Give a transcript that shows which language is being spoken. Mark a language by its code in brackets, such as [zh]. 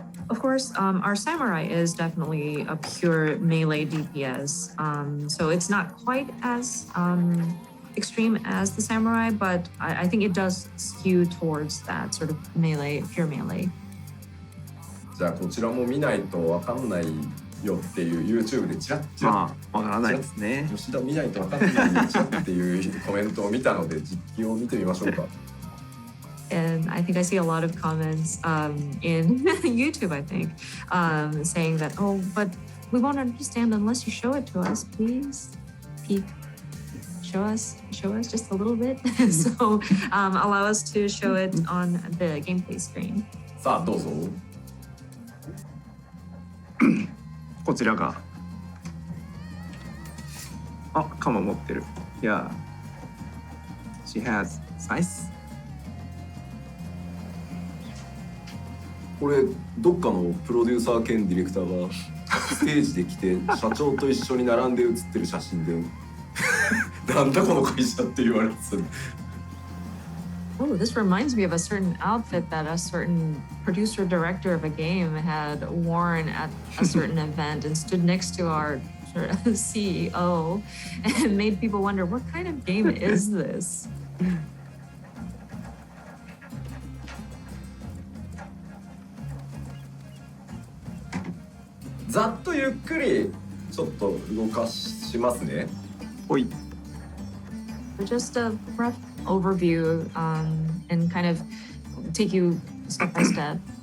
[en] Of course, our samurai is definitely a pure melee DPS. So it's not quite as extreme as the samurai, but I think it does skew towards that sort of melee, pure melee. [ja] じゃあこちらも見ないとわかんないよっていう YouTube でチラッチラッ、わからないですね。吉田見ないとわかんないよチラッっていうコメントを見たので実機を見てみましょうか。 [en] And I think I see a lot of comments in YouTube, I think, saying that, oh, but we won't understand unless you show it to us, please. Show us just a little bit. So allow us to show it on the gameplay screen. [ja] さあどうぞ。こちらが。あ、鎌持ってる。 [en] Yeah. She has size. [ja] これどっかのプロデューサー兼ディレクターがステージで来て社長と一緒に並んで写ってる写真でなんだこの会社って言われてた。 [en] Oh, this reminds me of a certain outfit that a certain producer director of a game had worn at a certain event and stood next to our CEO and made people wonder, what kind of game is this? [ja] ざっとゆっくりちょっと動かしますね。ほい。 [en] Just a rough overview and kind of take you step by step.